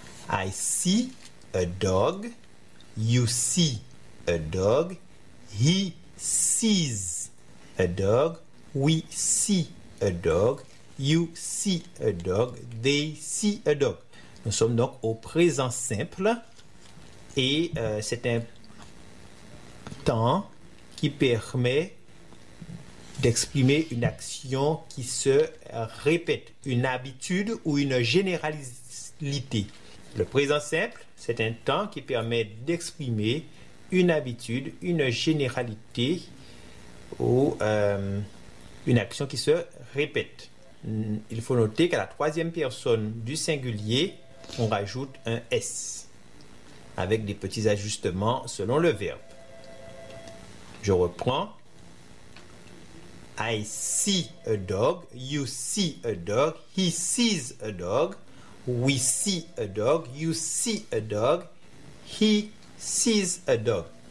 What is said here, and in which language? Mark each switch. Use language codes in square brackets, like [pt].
[en] I see a dog, you see a dog, he sees a dog, we see a dog, you see a dog, they see a dog. [fr] Nous sommes donc au présent simple et c'est un temps qui permet d'exprimer une action qui se répète, une habitude ou une généralité. Le présent simple, c'est un temps qui permet d'exprimer une habitude, une généralité ou une action qui se répète. Il faut noter qu'à la troisième personne du singulier, on rajoute un S avec des petits ajustements selon le verbe. Je reprends. [en] I see a dog, you see a dog, he sees a dog. We see a dog, you see a dog, he sees a dog.